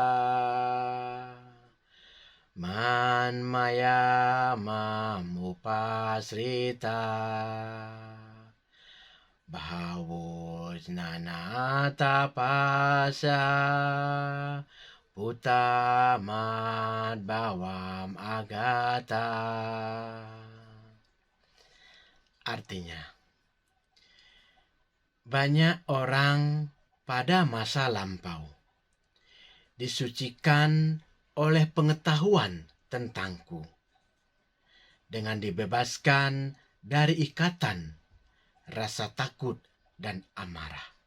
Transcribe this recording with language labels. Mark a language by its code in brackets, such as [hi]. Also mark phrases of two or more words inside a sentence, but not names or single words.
[sa] man maya mam upasrita bahawo jnana tapasya putamat bawam agata. [id] Artinya, banyak orang pada masa lampau disucikan oleh pengetahuan tentangku dengan dibebaskan dari ikatan rasa takut dan amarah.